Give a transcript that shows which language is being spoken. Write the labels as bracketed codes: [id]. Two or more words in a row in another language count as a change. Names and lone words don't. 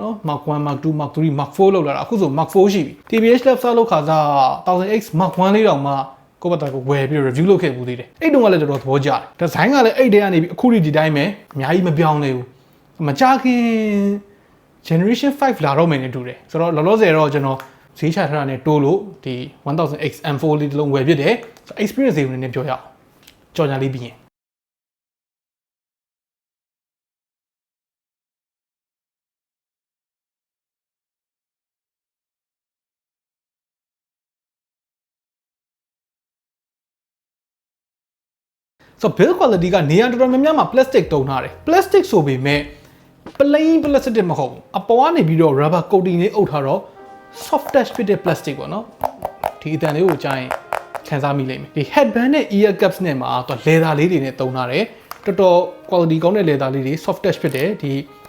[my] နော် Mark 1 Mark 2 Mark 3 Mark 4 လောက်လာတာအခုဆို Mark 4 ရှိပြီ TBH Labs လောက်ခါစား 1000X Mark 1 လေးတောင်မှကိုယ့်ဘက်ကိုဝယ်ပြီး review လုပ်ခဲ့ဘူးသေးတယ်အဲ့တုန်းကလည်းတော်တော်သဘောကျတယ်ဒီဇိုင်းကလည်းအဲ့တဲကနေပြီးအခုဒီတိုင်းပဲအများကြီးမပြောင်းလဲဘူးမကြခင် generation 5လာတော့မယ်နဲ့တူတယ်ဆိုတော့လောလောဆယ်တော့ကျွန်တော်ဈေးချထားတာနဲ့တိုးလို့ဒီ 1000X M4 လေးတစ်လုံးဝယ်ဖြစ်တယ် experience တွေနည်းနည်းပြောရအောင်ကြော်ညာလေးပြီးရင် [en] So build quality [my] ကနေရာတော်တော်များများမှာ plastic တုံထားတယ် plastic ဆိုပေမဲ့ plain plastic မဟုတ်ဘူးအပေါ်ကနေပြီးတော့ [en] rubber coating [my] လေးအုပ်ထားတော့ [en] soft touch [my] ဖြစ်တဲ့ plastic ပေါ့နော်ဒီအတန်လေးကိုကြားရင်ခံစားမိလိမ့်မယ်ဒီ headband နဲ့ [en] ear cups [my] နဲ့မှာတော့ leather လေးတွေနဲ့တုံထားတယ်တော်တော် quality ကောင်းတဲ့ leather လေးတွေ [en] soft touch [my] ဖြစ်တယ်ဒီ